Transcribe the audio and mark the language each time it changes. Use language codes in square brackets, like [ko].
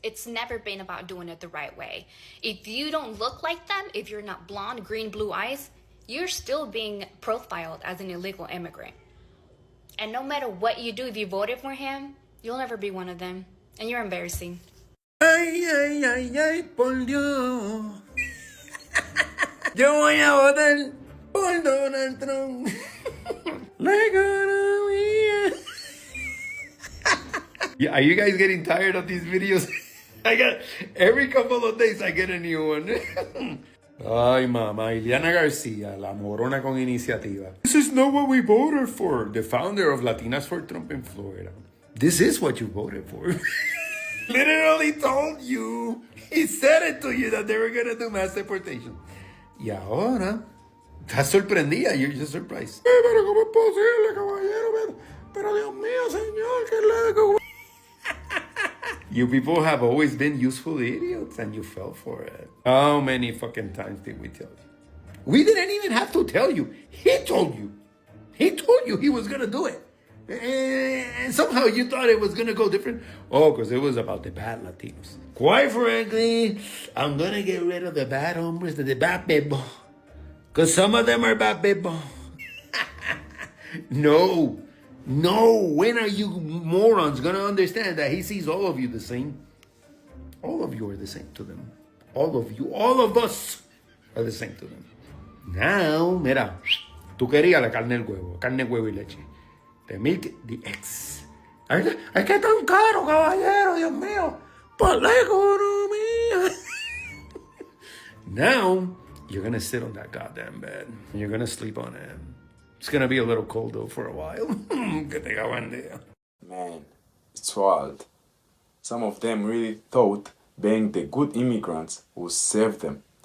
[en] It's never been about doing it the right way. If you don't look like them, if you're not blonde, green, blue eyes, you're still being profiled as an illegal immigrant. And no matter what you do, if you voted for him, you'll never be one of them. And you're embarrassing. [es] Ay, ay, ay, ay, por Dios. Yo voy a votar por Donald Trump. La economía. [en] Yeah, are you guys getting tired of these videos? I got every couple of days I get a new one. [es] Ay, mamá, Ileana García, la morona con iniciativa. [en] This is not what we voted for. The founder of Latinas for Trump in Florida. This is what you voted for. Literally told you. He said it to you that they were gonna do mass deportation. [es] Y ahora, estás sorprendida. [en] You're just surprised. [es] Pero ¿cómo es posible, caballero? Pero Dios mío, señor, qué loco. [en] You people have always been useful idiots and you fell for it. How many fucking times did we tell you? We didn't even have to tell you. He told you. He told you he was gonna do it. And somehow you thought it was gonna go different. Oh, because it was about the bad Latinos. Quite frankly, I'm gonna get rid of the bad hombres, the bad people. Because some of them are bad people. No. When are you morons gonna understand that he sees all of you the same? All of you are the same to them. All of you, all of us are the same to them. [es] Now, mira, tú querías la carne huevo y leche. [en] The milk, the eggs. [es] Ay, que tan caro, caballero, Dios mío. Por la economía. [en] Now, you're gonna sit on that goddamn bed. And you're gonna sleep on it. It's gonna be a little cold though for a while. Man, it's wild. Some of them really thought being the good immigrants would save them.